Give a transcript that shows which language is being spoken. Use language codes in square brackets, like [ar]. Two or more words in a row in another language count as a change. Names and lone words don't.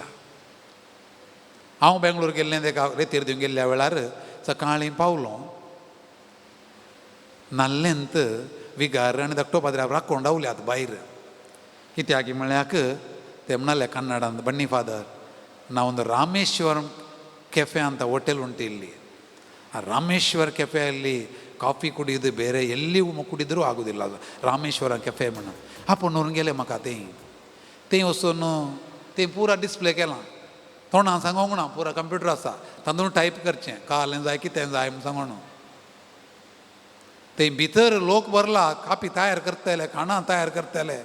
[kok] हांव बेंगलोर गेल्लें तेका रेतीर दिवन गेल्ल्या वेळार सकाळीं पावलो नाल्लेंत विगार आनी धाकटो पाद्र्याक राखून रावल्यात भायर. कित्याक म्हळ्याक ते म्हणले कन्नडांत बन्नी फादर [kn] ನಾವೊಂದು ರಾಮೇಶ್ವರಂ ಕೆಫೆ ಅಂತ ಹೋಟೆಲ್ ಉಂಟು ಇಲ್ಲಿ. ಆ ರಾಮೇಶ್ವರ ಕೆಫೆಯಲ್ಲಿ ಕಾಫಿ ಕುಡಿಯೋದು ಬೇರೆ ಎಲ್ಲಿ ಕುಡಿದ್ರೂ ಆಗೋದಿಲ್ಲ. ಅದು ರಾಮೇಶ್ವರ ಕೆಫೆ [kok] म्हणून आपण व्हरून गेले म्हाका थंय वचून तें पुरा डिस्प्ले केलां. तोंडां सांगूंक ना, पुरा कंप्युटर आसा, तातूंत टायप करचें कालें जाय कितें जाय म्हूण सांगून. थंय भितर लोक भरला, काफी तयार करतले, खाणां तयार करतले.